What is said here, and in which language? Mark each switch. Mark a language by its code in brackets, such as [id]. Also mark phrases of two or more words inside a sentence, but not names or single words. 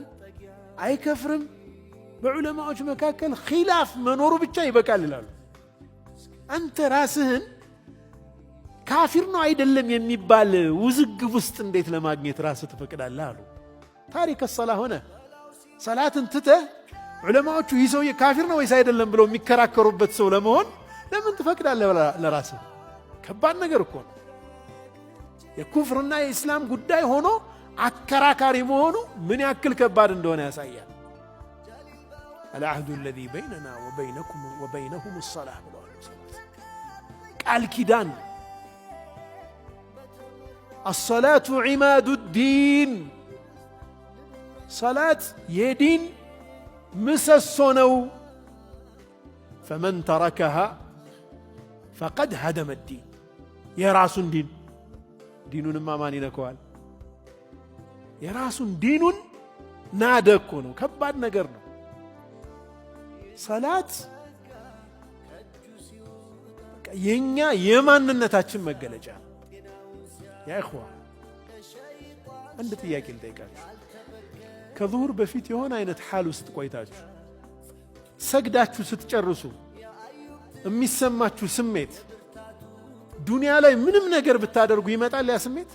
[am] አይከፍርም፣ በዑለማዎች መካከል ኺላፍ መኖሩ ብቻ ይበቃል ይላሉ። አንተ ራስህን ካፊር ነው አይደለም የሚባል ውዝግብ ውስጥ እንዴት ለማግኘት ራስህ ትፈቅዳለህ አሉ። ታሪክ ሰላ ሆነ ሰላትን ትተህ ዑለማዎቹ ይህ ሰውዬ ካፊር ነው ወይስ አይደለም ብለው የሚከራከሩበት ሰው ለመሆን ለምን ትፈቅዳለህ ለራስህ? ከባድ ነገር እኮ ነው። የኩፍርና የእስላም ጉዳይ ሆኖ አከራካሪ መሆኑ ምን ያክል ከባድ እንደሆነ ያሳያል። [ar] العهد الذي بيننا وبينكم وبينهم الصلاة [am] ብለዋል። ቃል ኪዳን [ar] الصلاة عماد الدين صلاة [am] የዲን ምሰሶ ነው። [ar] فمن تركها فقد هدم الدين [am] የራሱን ዲኑንማ ማን ይነካዋል? የራሱን ዲኑን ናደ እኮ ነው። ከባድ ነገር ነው። ሰላት የኛ የማንነታችን መገለጫ። [ar] يا إخوة [am] አንድ ጥያቄ ልጠይቃችሁ። ከዙሁር በፊት የሆነ አይነት ሓል ውስጥ ቆይታችሁ ሰግዳችሁ ስትጨርሱ የሚሰማችሁ ስሜት ዱንያ ላይ ምንም ነገር ብታደርጉ ይመጣል ያ ስሜት?